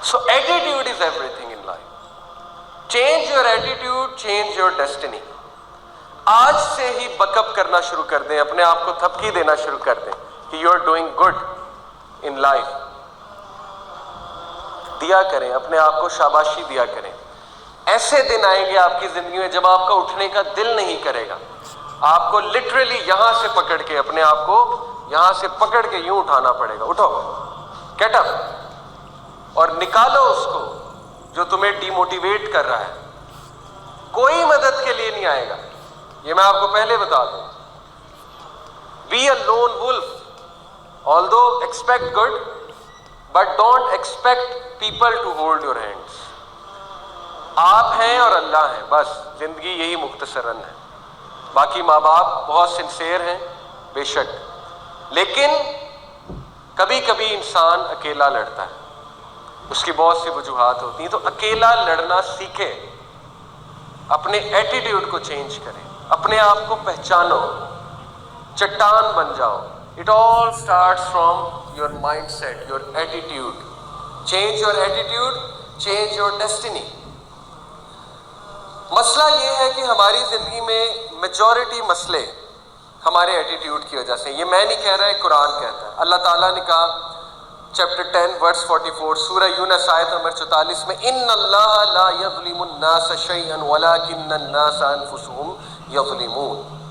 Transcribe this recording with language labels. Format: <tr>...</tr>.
<en>Attitude is everything in life. Change your attitude, change your destiny.</en> <ur>آج سے ہی بکپ کرنا شروع کر دیں, اپنے آپ کو تھپکی دینا شروع کر دیں کہ</ur> <en>You are doing good in life.</en> <ur>دیا کریں, اپنے آپ کو شاباشی دیا کریں. ایسے دن آئیں گے آپ کی زندگی میں جب آپ کا اٹھنے کا دل نہیں کرے گا. آپ کو لٹرلی یہاں سے پکڑ کے, اپنے آپ کو یہاں سے پکڑ کے یوں اٹھانا پڑے گا. اٹھو,</ur> <en>get up,</en> <ur>اور نکالو اس کو جو تمہیں ڈی موٹیویٹ کر رہا ہے. کوئی مدد کے لیے نہیں آئے گا, یہ میں آپ کو پہلے بتا دوں.</ur> <en>Be a lone wolf, although expect good, but don't expect people to hold your hands.</en> <ur>آپ ہیں اور اللہ ہیں, بس زندگی یہی مختصراً ہے. باقی ماں باپ بہت سنسیئر ہیں بے شک, لیکن کبھی کبھی انسان اکیلا لڑتا ہے, اس کی بہت سی وجوہات ہوتی ہیں. تو اکیلا لڑنا سیکھے, اپنے ایٹیٹیوڈ کو چینج کریں, اپنے آپ کو پہچانو, چٹان بن جاؤ.</ur> <en>It all starts from your mindset, your attitude. Change your attitude, change your destiny.</en> <ur>مسئلہ یہ ہے کہ ہماری زندگی میں میجورٹی مسئلے ہمارے ایٹیٹیوڈ کی وجہ سے. یہ میں نہیں کہہ رہا, ہے قرآن کہتا ہے. اللہ تعالیٰ نے کہا چیپٹر 10 ورس 44 سورہ یونس آیت نمبر 44 میں,</ur> <ar>ان اللہ لا یظلم الناس شیئا ولکن الناس انفسهم یظلمون.</ar>